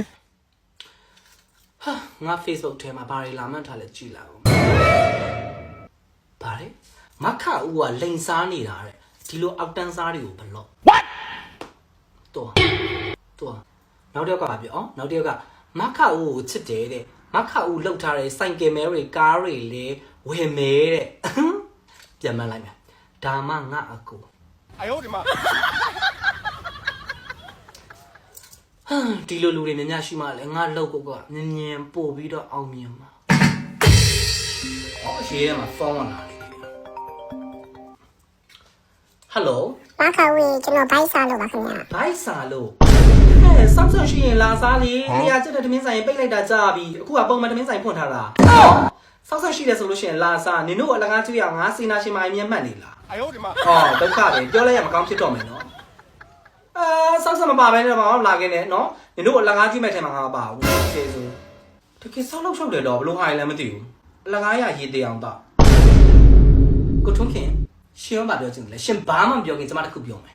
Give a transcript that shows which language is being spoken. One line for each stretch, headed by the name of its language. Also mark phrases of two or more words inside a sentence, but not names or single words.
Burmese: ဟာငါ Facebook ထဲမှာဘာတွေလာမှန်းထားလဲကြည့်လိုက်အောင်ဘာလဲမခဦးကလိန်စားနေတာတဲ့ဒီလိုအောက်တန်းစားတွေကိုဘလို့ What တော့နောက်တစ်ယောက်ကပါပြောနောက်တစ်ယောက်ကမခဦးကိုချစ်တယ်တဲ့မခဦးလှုပ်ထားတဲ့စိုက်ကယ်မဲတွေကားတွေလေဝယ်မဲတဲ့ပြန်မလိုက်မယ်ဒါမှငါအကူ
Chinese: 哎呦我的妈
Burmese: ဒီလိုလူတွေများများရှိမှလည်းငါလှုပ်ကိုကညင်ညင်ပို့ပြီးတော့အောင်မြင်မှာရေးထဲမှာဖုန်းဝင်လာတယ်ဟယ်လို ဘာခဝေးကျွန်တော်ဘိုက်စားလို့ပါခင်ဗျာ ဘိုက်စာလို့ဆောက်ဆောက်ရှိရင်လာစားလေတရားကျတဲ့တမင်းဆိုင်ပိတ်လိုက်တာကြာပြီအခုကပုံမှန်တမင်းဆိုင်ဖွင့်ထားတာဆောက်ဆောက်ရှိတယ်ဆိုလို့ရှိရင်လာစားနင်တို့အလကားကျွေးရငါစေနာရှင်မအမြတ်မှတ်နေလား
Chinese: 哎呦我的妈
Burmese: ဒုက္ခပဲပြောလိုက်ရမကောင်းဖြစ်တော့မယ်နော်ဆောက်ဆောက်မပါဘဲနဲ့တော့လာခဲ့နေနော်နင်တို့အလကားကျွေးမဲ့ထဲမှာငါမပါဘူးကျေးဇူးတကယ်ဆောက်လောက်ချုပ်တယ်တော့ဘလို့ဟာရလည်းမသိဘူးအလကားရရေးတေအောင်တော့ကိုထွန်းခင်ရှင်ရောမပြောချင်တယ်လေရှင်ဘာမှမပြောခင်ကျမတခုပြောမယ်